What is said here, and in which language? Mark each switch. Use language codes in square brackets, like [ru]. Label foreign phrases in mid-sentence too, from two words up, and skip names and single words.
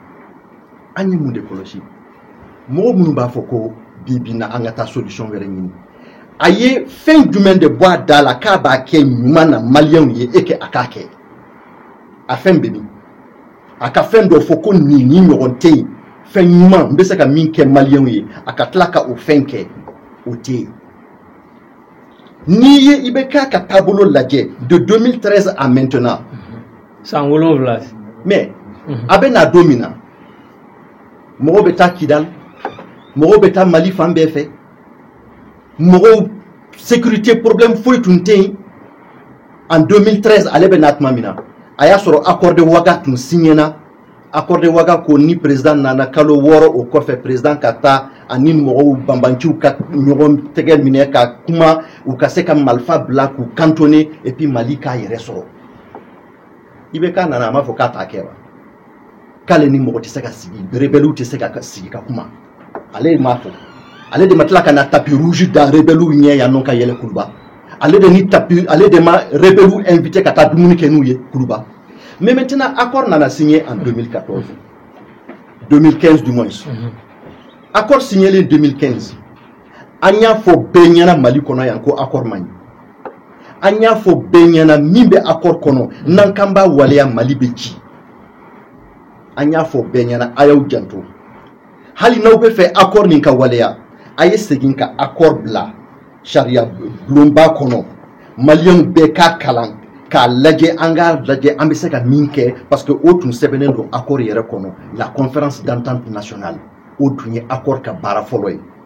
[bm] mɔgɔ minnu b'a fɔ ko bi na an ka taa solution wɛrɛ ɲini a ye fɛn jumɛn de bɔ a da la k'a b'a kɛ ɲuman na maliyɛnw ye e kɛ a k'a kɛ a fɛn bɛ min a ka fɛn dɔ fɔ ko nin ɲɔgɔn tɛ yen fɛn ɲuman n bɛ se ka min kɛ maliyɛnw ye a ka tila ka o fɛn kɛ o tɛ yen n'i ye i bɛ k'a ka taabolo lajɛ [fr] de 2013 à maintenant [bm] san 7 mais a bɛ na don min na mɔgɔw bɛ taa Kidal mɔgɔw bɛ taa Mali fan bɛɛ fɛ mɔgɔw [fr] sécurité problème [bm] foyi tun tɛ yen en 2013 ale bɛ na tuma min na a y'a sɔrɔ [fr] accord de Ouaga [bm] tun signé na [fr] accord de Ouaga [bm] ko ni président nana kalo 6 o kɔfɛ président ka taa ani mɔgɔw banbanciw ka ɲɔgɔn tɛgɛ minɛ ka kuma u ka se ka marifa bila k'u [fr] cantonner et puis [bm] Mali k'a yɛrɛ sɔrɔ IBK nana a m'a fɔ k'a t'a kɛ wa k'ale ni mɔgɔ tɛ se ka sigi rebelles tɛ se ka sigi ka kuma ale m'a fɔ ale de ma tila ka na [fr] tapis rouge [bm] da rebelles ɲɛ yan nɔ ka yɛlɛ Kuluba ale de ma [fr] rebelles invité [bm] ka taa dumuni kɛ n'u ye Kuluba [fr] mais maintenant accord [bm] nana signé [fr] en 2014 2015 du moins accord signé en 2015 [bm] an y'a fɔ bɛɛ ɲɛna Mali kɔnɔ yan ko accord man ɲi an y'a fɔ bɛɛ ɲɛna min bɛ accord kɔnɔ n'an kan b'a waleya Mali bɛ ci an y'a fɔ bɛɛ ɲɛna a y'aw janto hali n'aw bɛ fɛ accord nin ka waleya a ye segin ka accord bila sariya bulonba kɔnɔ maliyɛnw bɛɛ k'a kalan k'a lajɛ an k'a lajɛ an bɛ se ka min kɛ [fr] parce que [bm] o tun sɛbɛnnen don accord yɛrɛ kɔnɔ la [fr] conférence d'entente nationale [bm] o tun ye accord ka baara fɔlɔ ye